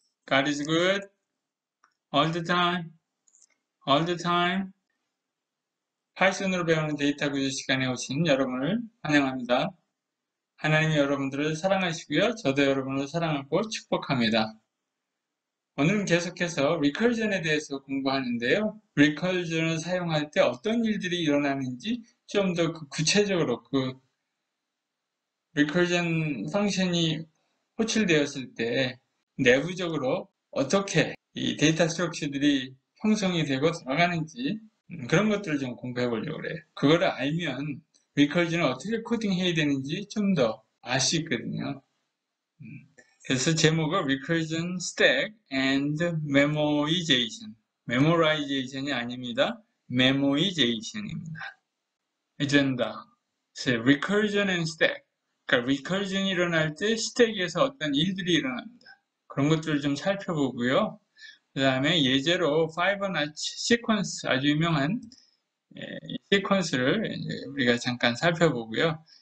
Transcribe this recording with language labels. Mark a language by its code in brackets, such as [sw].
[en] God is good all the time, all the time. [ko] 파이썬으로 배우는 데이터 구조 시간에 오신 여러분을 환영합니다. 하나님이 여러분들을 사랑하시고요. 저도 여러분을 사랑하고 축복합니다. 오늘은 계속해서 리커전에 대해서 공부하는데요. 리커전을 사용할 때 어떤 일들이 일어나는지 좀 더 구체적으로 리커전 펑션이 호출되었을 때 내부적으로 어떻게 이 데이터 스트럭처들이 형성이 되고 돌아가는지 그런 것들을 좀 공부해 보려고 그래요. 그거를 알면 리커전을 어떻게 코딩해야 되는지 좀 더 알 수 있거든요. [en] 그래서 제목은 Recursion Stack and Memoization. [ko] Memorization이 아닙니다. Memoization입니다. [en] 어젠다. Recursion and Stack. [ko] 그러니까 Recursion이 일어날 때 스택에서 어떤 일들이 일어납니다. 그런 것들을 좀 살펴보고요. 그 다음에 예제로 파이버나치 시퀀스, 아주 유명한 시퀀스를 우리가 잠깐 살펴보고요.